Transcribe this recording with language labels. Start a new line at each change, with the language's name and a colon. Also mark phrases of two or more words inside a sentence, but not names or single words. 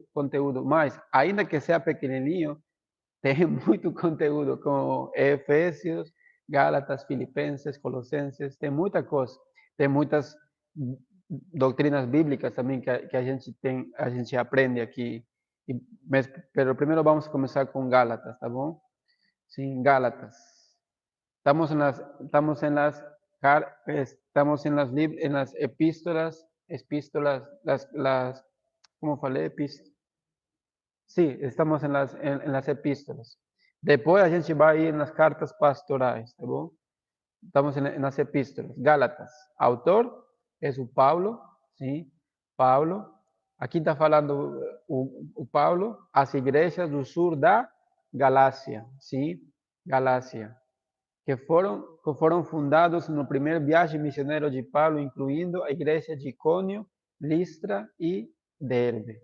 Portuguese: Conteúdo, mais, ainda que seja pequenininho, tem muito conteúdo, como Efésios, Gálatas, Filipenses, Colossenses, tem muita coisa. Tem muitas doutrinas bíblicas também que a gente aprende aqui. Mas primeiro vamos começar com Gálatas, tá bom? Sim, Gálatas.
Spanish: Estamos en las epístolas, ¿cómo falei? Sí, estamos en las epístolas. Después a gente va a ir en las cartas pastorais,
Portuguese: ¿tá bom?
Spanish: Estamos en las epístolas. Gálatas. Autor es o Pablo, ¿sí? Pablo.
Portuguese: Aquí está falando o Pablo, as igrejas do sur da Galácia, ¿sí? Galácia. Que foram fundados no primeiro viagem missionário de Paulo, incluindo a igreja de Icônio, Listra e Derbe.